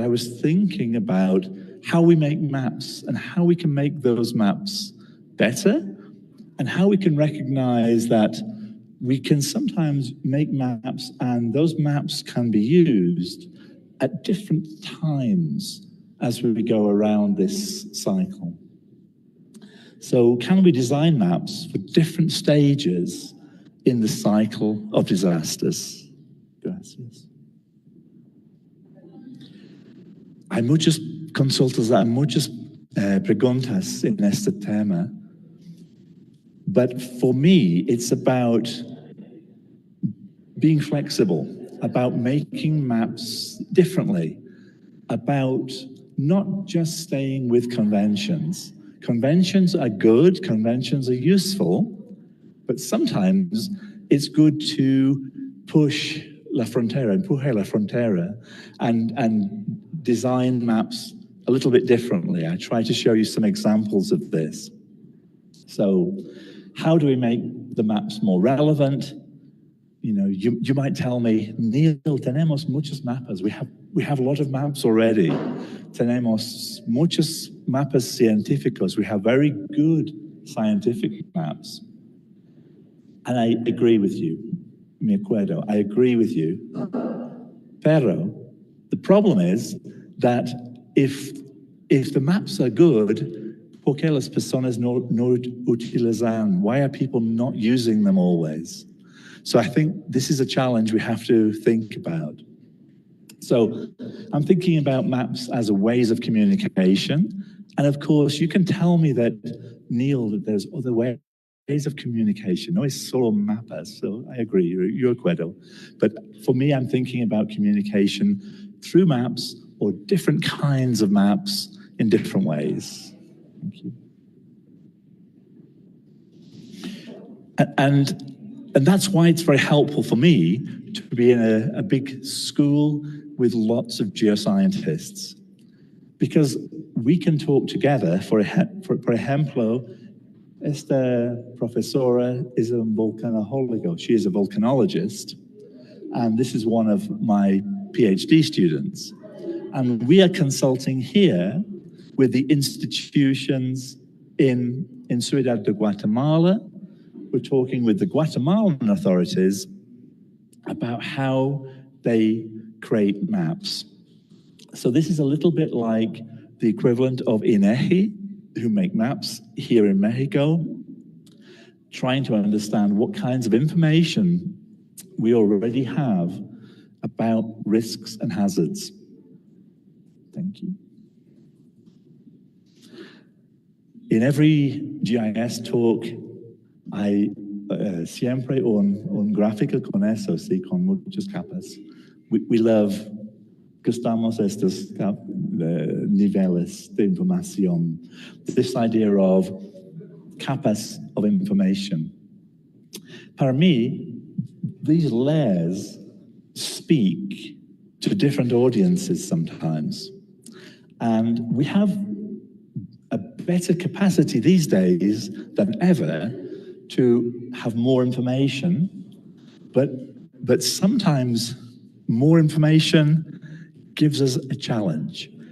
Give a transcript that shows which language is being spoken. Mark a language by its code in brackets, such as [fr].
[en] I was thinking about how we make maps and how we can make those maps better and how we can recognize that we can sometimes make maps and those maps can be used at different times as we go around this cycle. So can we design maps for different stages in the cycle of disasters? [es] Gracias. Hay muchas consultas, hay muchas preguntas en este tema. [en] But for me, it's about being flexible, about making maps differently, about not just staying with conventions. Conventions are good, conventions are useful, but sometimes it's good to push la frontera, empuje la frontera, and design maps a little bit differently. I try to show you some examples of this. So how do we make the maps more relevant? You know, you might tell me, Neil, tenemos muchos mapas. We have a lot of maps already. [es] Tenemos muchos mapas científicos. [en] We have very good scientific maps. And I agree with you, me acuerdo, I agree with you. Pero the problem is that if the maps are good, ¿por qué las personas no utilizan? Why are people not using them always? So I think this is a challenge we have to think about. So I'm thinking about maps as a ways of communication. And of course, you can tell me that, Neil, that there's other ways of communication. No es solo mapas, so I agree, you're acuerdo. But for me, I'm thinking about communication through maps or different kinds of maps in different ways. Thank you. And that's why it's very helpful for me to be in a big school with lots of geoscientists, because we can talk together. For ejemplo, esta profesora is a volcanologist. She is a volcanologist, and this is one of my PhD students. And we are consulting here with the institutions in Ciudad de Guatemala. We're talking with the Guatemalan authorities about how they create maps. So this is a little bit like the equivalent of INEGI, who make maps here in Mexico, trying to understand what kinds of information we already have about risks and hazards. Thank you. [es] In every GIS talk, I siempre un gráfico con eso, sí, con muchas capas. We love, gustamos estos niveles de información. [en] This idea of capas of information. Para mí, these layers speak to different audiences sometimes. And we have a better capacity these days than ever to have more information, but sometimes more information gives us a challenge.